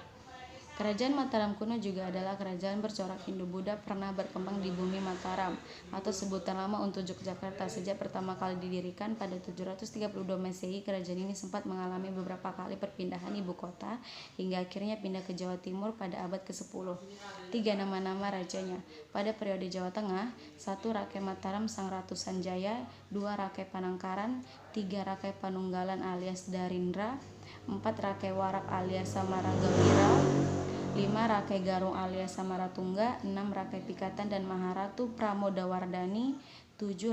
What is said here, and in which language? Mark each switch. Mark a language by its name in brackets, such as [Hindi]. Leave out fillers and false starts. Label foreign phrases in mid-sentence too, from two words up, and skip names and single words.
[Indonesian] Kerajaan Mataram kuno juga adalah kerajaan bercorak Hindu-Buddha pernah berkembang di bumi Mataram atau sebutan lama untuk Yogyakarta. Sejak pertama kali didirikan pada 732 Masehi, kerajaan ini sempat mengalami beberapa kali perpindahan ibu kota hingga akhirnya pindah ke Jawa Timur pada abad ke-10. 3. Nama-nama rajanya. Pada periode Jawa Tengah, 1. Rakai Mataram Sang Ratu Sanjaya, 2. Rakai Panangkaran, 3. Rakai Panunggalan alias Darindra, 4. Rakai Warak alias Samaragawira, 5. Rakai Garung alias Samaratungga, 6. Rakai Pikatan dan Maharatu Pramodawardhani, 7.